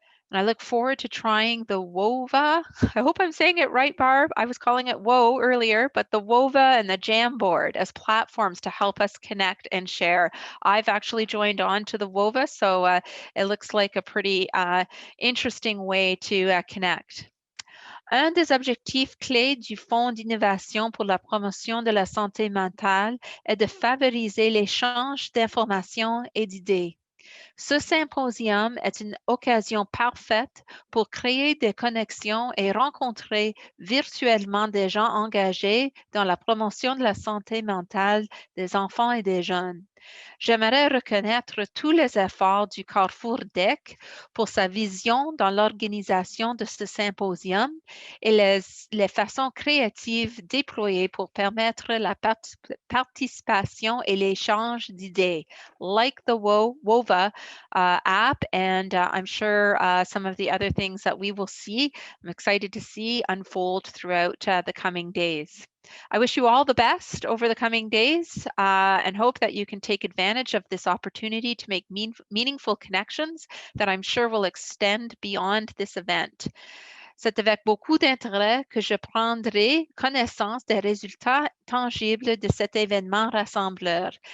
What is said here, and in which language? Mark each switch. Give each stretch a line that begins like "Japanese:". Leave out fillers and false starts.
English: And I look forward to trying the WOVA. I hope I'm saying it right, Barb. I was calling it WOA earlier, but the WOVA and the Jamboard as platforms to help us connect and share. I've actually joined on to the WOVA, so it looks like a pretty interesting way to connect.
French: Un des objectifs clés du Fonds d'innovation pour la promotion de la santé mentale est de favoriser l'échange d'informations et d'idées. Ce symposium est une occasion parfaite pour créer des connexions et rencontrer virtuellement des gens engagés dans la promotion de la santé mentale des enfants et des jeunes. J'aimerais reconnaître tous les efforts du Carrefour DEC pour sa vision dans l'organisation de ce symposium et les façons créatives déployées pour permettre la participation et l'échange d'idées,
English: like the WOVA app, and I'm sure some of the other things that we will see, I'm excited to see unfold throughout the coming days. I wish you all the best over the coming days and hope that you can take advantage of this opportunity to make meaningful connections that I'm sure will extend beyond this event.
French: C'est avec beaucoup d'intérêt que je prendrai connaissance des résultats tangibles de cet événement rassembleur.